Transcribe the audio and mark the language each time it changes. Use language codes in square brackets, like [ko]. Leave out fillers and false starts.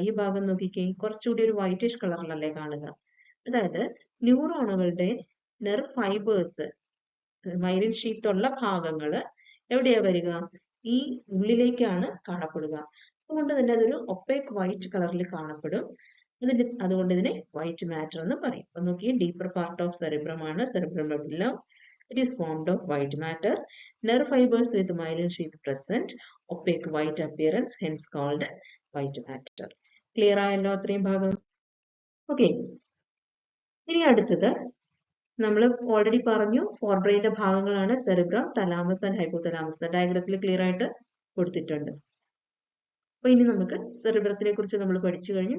[ml] ഈ ഭാഗം നോക്കിക്കേ, കുറച്ചുകൂടി ഒരു വൈറ്റിഷ് കളറിലല്ലേ കാണുക. അതായത് ന്യൂറോണുകളുടെ നെർവ് ഫൈബേഴ്സ്, മൈലിൻ ഷീത്ത് ഉള്ള ഭാഗങ്ങള് എവിടെയാ വരിക, ഈ ഉള്ളിലേക്കാണ് കാണപ്പെടുക. അതുകൊണ്ട് തന്നെ അതൊരു ഒപ്പേക്ക് വൈറ്റ് കളറിൽ കാണപ്പെടും. അതുകൊണ്ട് ഇതിനെ വൈറ്റ് മാറ്റർ എന്ന് പറയും. അപ്പൊ നോക്കിയേ, [en] Deeper part of cerebrum ആണ് cerebral medulla. It is formed of white matter, nerve fibers with myelin sheath present, opaque white appearance, hence called white matter. [ml] Clear ആയല്ലോ അത്രയും ഭാഗം? ഓക്കെ, ഇനി അടുത്തത് നമ്മൾ ഓൾറെഡി പറഞ്ഞു, ഫോർബ്രെയിന്റെ ഭാഗങ്ങളാണ് cerebrum, thalamus and hypothalamus. ഡയഗ്രത്തിൽ clear ആയിട്ട് കൊടുത്തിട്ടുണ്ട്. അപ്പൊ ഇനി നമുക്ക് സെറിബ്രത്തിനെ കുറിച്ച് നമ്മൾ പഠിച്ചു കഴിഞ്ഞു.